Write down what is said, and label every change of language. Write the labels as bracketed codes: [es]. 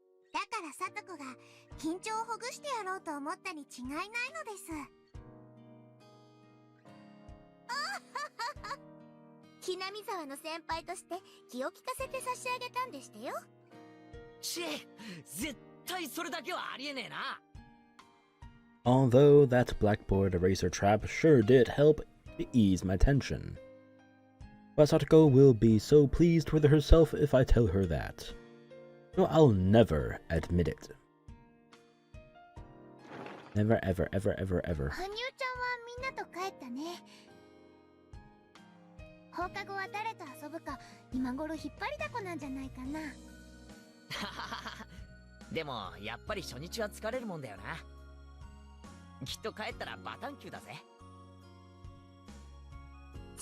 [ja] だからサトコが緊張をほぐしてやろうと思ったに違いないのです。ひなみざわの先輩として気を利かせて差し上げたんでしたよ。絶対それだけはありえねえな。 [en] Although that blackboard eraser trap sure did help to ease my tension. But Satoko will be so pleased with herself if I tell her that. No, I'll never admit it. Never, ever, ever, ever, ever. [ja] 羽生ちゃんはみんなと帰ったね。放課後は誰と遊ぶか今頃引っ張りだこなんじゃないかな。でもやっぱり初日は疲れるもんだよな。きっと帰ったらバタンキューだぜ。